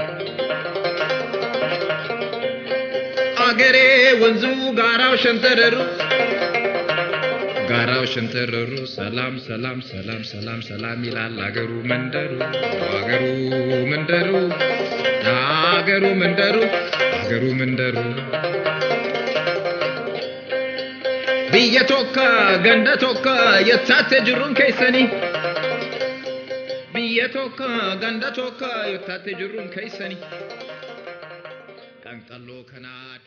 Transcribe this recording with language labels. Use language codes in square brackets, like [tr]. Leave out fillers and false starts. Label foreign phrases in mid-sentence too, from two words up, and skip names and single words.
[am] አገሬ ወንዙ ጋራው ሸንተረሩ ጋራው ሸንተረሩ ሰላም ሰላም ሰላም ሰላም ሰላም ይላል አገሩ መንደሩ አገሩ መንደሩ አገሩ መንደሩ አገሩ መንደሩ [om] biyya tokko ganda tokko yottaate jirruun keessanii biyya tokko ganda tokko yottaate jirruun keessanii kan xalloo kana